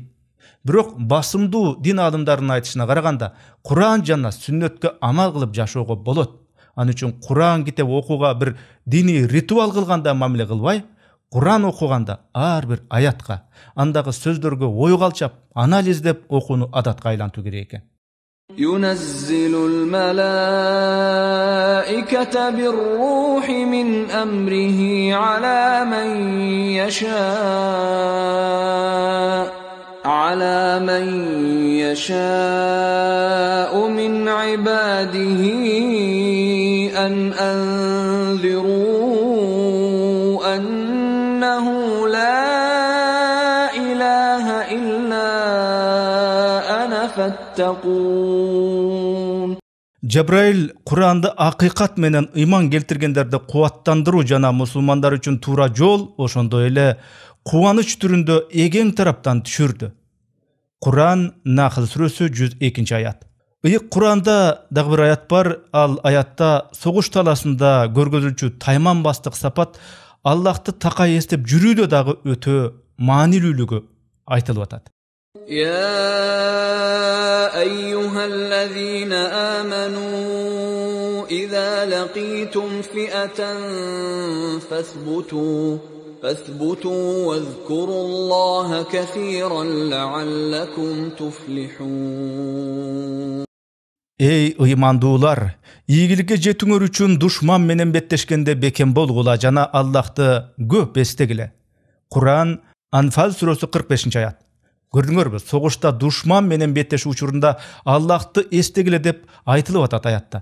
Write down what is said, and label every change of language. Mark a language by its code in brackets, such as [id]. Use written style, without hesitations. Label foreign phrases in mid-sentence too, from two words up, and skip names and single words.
[ky] Бирок басымдуу дин адымдарынын айтышына караганда, Куран жана сүннөткө амал кылып жашоого болот. Аны үчүн Куран китеп окууга бир диний ритуал кылганда мамиле кылбай, Куран окуганда ар бир аятка, андагы сөздөргө ой калчап, анализдеп окууну адатка айлантуу керек экен. [ar] ينزل الملائكة بالروح من أمره على من يشاء من عباده أن أنذروا أنه لا إله إلا أنا فاتقون. [ky] Жабраил Куранды акыйкат менен ыйман келтиргендерди кубаттандыруу жана мусулмандар үчүн туура жол, ошондой эле кубаныч түрүндө эген тараптан түшүрдү. Куран Нахл сүрөсү 102 аят. Ыйык Куранда дагы бир аят бар, ал аятта согуш таласында көргөзүлчү тайманбастык сапат Аллахты такай эстеп жүрүүдө дагы өтө маанилүүлүгү айтылып атат. [ar] يا أيها الذين آمنوا إذا لقيتم فئة فاثبتوا واذكروا الله كثيرا لعلكم تفلحون. [ky] Ey ыймандуулар, ийгиликке жетүүңөр үчүн душман менен беттешкенде бекем болгула жана Аллахты көп эстегиле. Куран Анфал сүрөсү 45 аят. Көрдүңөрбү, согушта душман менен беттешүү учурунда Аллахты эстегиле деп айтылып атат аятта.